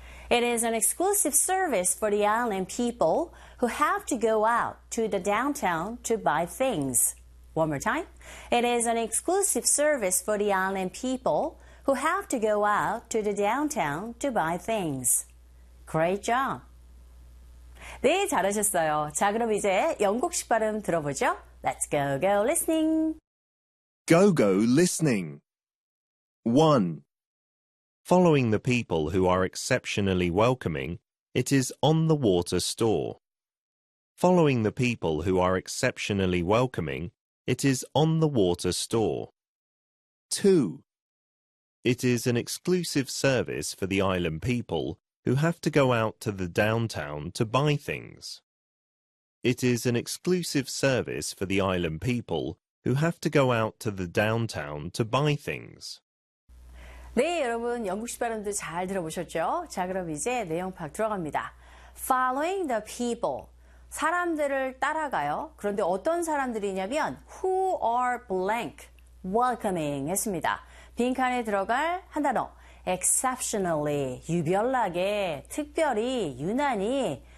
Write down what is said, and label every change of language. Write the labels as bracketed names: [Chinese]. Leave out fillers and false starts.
[English] It is an exclusive service for the island people who have to go out to the downtown to buy things. One more time. It is an exclusive service for the island people who have to go out to the downtown to buy things. Great job. [Korean] 네, 잘하셨어요. 자, 그럼 이제 영국식 발음 들어보죠. [English] Let's go, go listening. Go, go listening. 1. Following the people who are exceptionally welcoming, it is on the water store. Following the people who are exceptionally welcoming, it is on the water store. 2. It is an exclusive service for the island people who have to go out to the downtown to buy things. It is an exclusive service for the island people who have to go out to the downtown to buy things. [Korean] 네, 여러분, 영국식 발음도 잘 들어보셨죠? 자, 그럼 이제 내용 파악 들어갑니다. [English] Following the people. [Korean] 사람들을 따라가요. 그런데 어떤 사람들이냐면 [English] who are blank welcoming [Korean] 했습니다. 빈칸에 들어갈 한 단어. exceptionally, 유별나게, 특별히, 유난히.